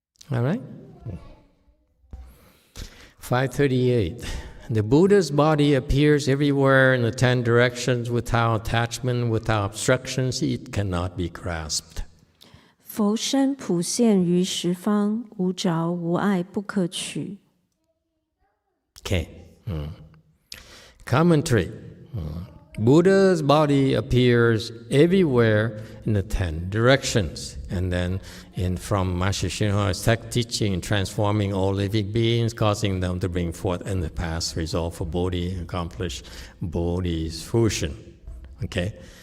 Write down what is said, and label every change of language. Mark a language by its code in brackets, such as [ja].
[en] All right? 538. The Buddha's body appears everywhere in the 10 directions without attachment, without obstructions. It cannot be grasped. [zh] 佛身普现于十方，无着无碍，不可取。 [en] Okay. Commentary. Buddha's body appears everywhere in the 10 directions. And then from Master Shinho's teaching, transforming all living beings, causing them to bring forth in the past, resolve for Bodhi, accomplish Bodhi's fruition. Okay?